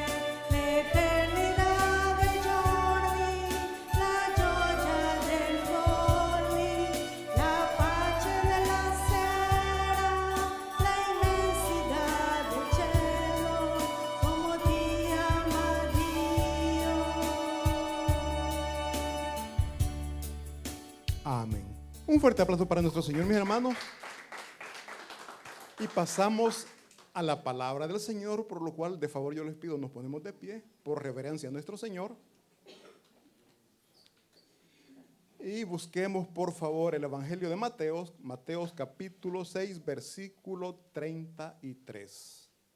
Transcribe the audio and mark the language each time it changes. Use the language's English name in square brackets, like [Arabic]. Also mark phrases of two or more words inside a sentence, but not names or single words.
[Italian] l'eternità dei giorni, la gioia del voli, la pace della sera, l'immensità del cielo, come ti ama Dio. [Spanish] Amén. Un fuerte aplauso para nuestro Señor, mis hermanos. Y pasamos a la palabra del Señor, por lo cual, de favor, yo les pido, nos ponemos de pie, por reverencia a nuestro Señor. Y busquemos, por favor, el Evangelio de Mateo, Mateo capítulo 6, versículo 33.